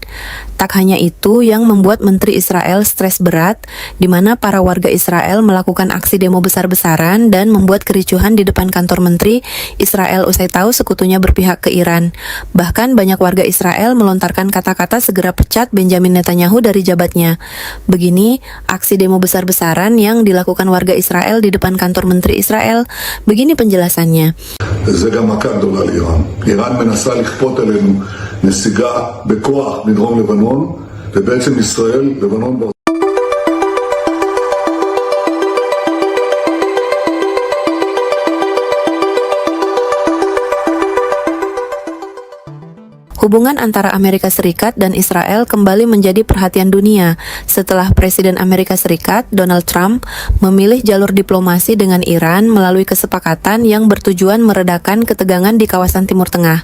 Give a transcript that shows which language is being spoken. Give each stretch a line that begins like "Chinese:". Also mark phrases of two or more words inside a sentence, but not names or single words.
Indonesian: Tak hanya itu yang membuat Menteri Israel stres berat, di mana para warga Israel melakukan aksi demo besar-besaran dan membuat kericuhan di depan kantor Menteri Israel usai tahu sekutunya berpihak ke Iran. Bahkan banyak warga Israel melontarkan kata-kata segera pecat Benjamin Netanyahu dari jabatnya. Begini aksi demo besar-besaran yang dilakukan warga Israel di depan kantor Menteri Israel. Begini penjelasannya.
Hebrew: זה גם מכה גדולה לאיראן. איראן מנסה לכפות עלינו נסיגה בכוח מדרום לבנון, ובעצם ישראל, לבנון
Indonesian: Hubungan antara Amerika Serikat dan Israel kembali menjadi perhatian dunia setelah Presiden Amerika Serikat, Donald Trump, memilih jalur diplomasi dengan Iran melalui kesepakatan yang bertujuan meredakan ketegangan di kawasan Timur Tengah.